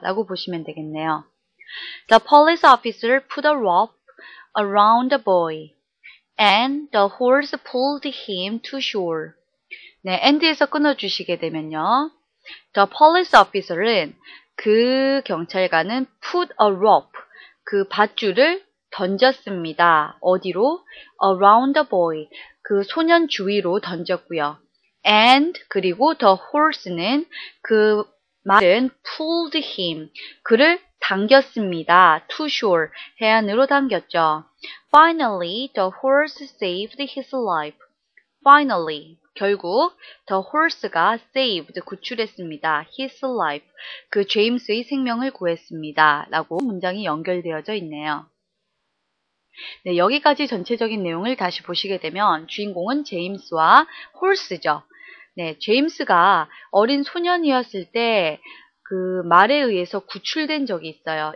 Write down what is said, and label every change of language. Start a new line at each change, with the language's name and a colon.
Korean: 라고 보시면 되겠네요.
English: The police officer put a rope around the boy and the horse pulled him to shore.
Korean: 네, and에서 끊어주시게 되면요.
English: The police officer
Korean: 은 그 경찰관은
English: put a rope,
Korean: 그 밧줄을 던졌습니다. 어디로?
English: Around the boy,
Korean: 그 소년 주위로 던졌고요. And, 그리고
English: the horse
Korean: 는 그 말은
English: pulled him,
Korean: 그를 당겼습니다.
English: To shore,
Korean: 해안으로 당겼죠.
English: Finally, the horse saved his life. Finally,
Korean: 결국
English: the horse가 saved,
Korean: 구출했습니다.
English: his life,
Korean: 그 제임스의 생명을 구했습니다. 라고 문장이 연결되어져 있네요. 네, 여기까지 전체적인 내용을 다시 보시게 되면 주인공은 제임스와 horse죠. 네, 제임스가 어린 소년이었을 때 그 말에 의해서 구출된 적이 있어요.